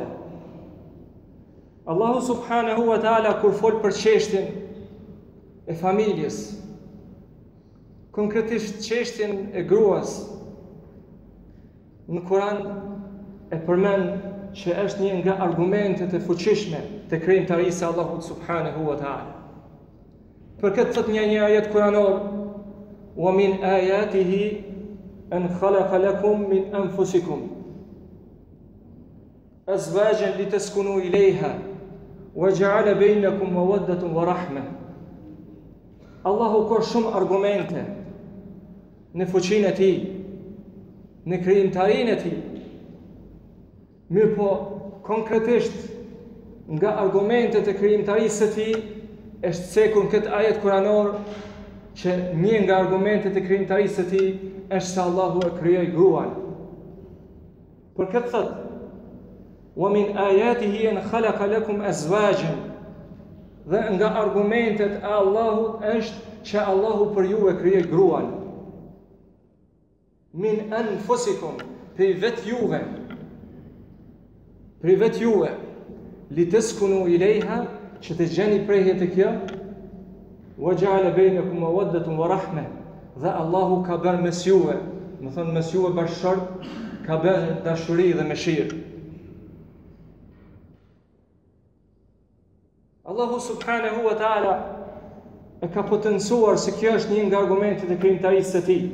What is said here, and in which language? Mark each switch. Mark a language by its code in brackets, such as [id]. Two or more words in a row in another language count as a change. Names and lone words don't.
[sq] Allahu [ar] سبحانه وتعالى [sq] kur fol për çështjen e familjes, konkretisht çështjen e gruas, në Kur'an e përmend që është një nga argumentet e fuqishme të krijimtarisë së Allahut [ar] سبحانه وتعالى. [sq] Për këtë thot një ajet kuranor: [ar] "ومن آياته أن خلق لكم من أنفسكم أزواجا لتسكنوا إليها وجعل بينكم مودة ورحمة." [sq] Allahu ka shumë argumente në fuqinë e tij, në krijimtarinë e tij. Mirë po, konkretisht nga argumentet e krijimtarisë së tij është cekur në këtë ajet kuranor që një nga argumentet e krijimtarisë së tij është se Allahu e krijoi gruan. Për këtë thot: [ar] "ومن آياته أن خلق لكم أزواجا." [sq] Dhe nga argumentet e Allahut është që Allahu për ju e krijoi gruan. [ar] من أنفسكم, [sq] për vetë juve. Për vetë juve. [ar] لتسكنوا إليها, [sq] që të gjeni prehje të kjo. [ar] وجعل بينكم مودة ورحمة. [sq] Dhe Allahu ka bërë mes juve, më thonë mes juve bashkëshort, ka bërë dashuri dhe mëshirë. Allahu [ar] سبحانه وتعالى [sq] e ka potencuar se kjo është një nga argumentet e krijimtarisë së tij.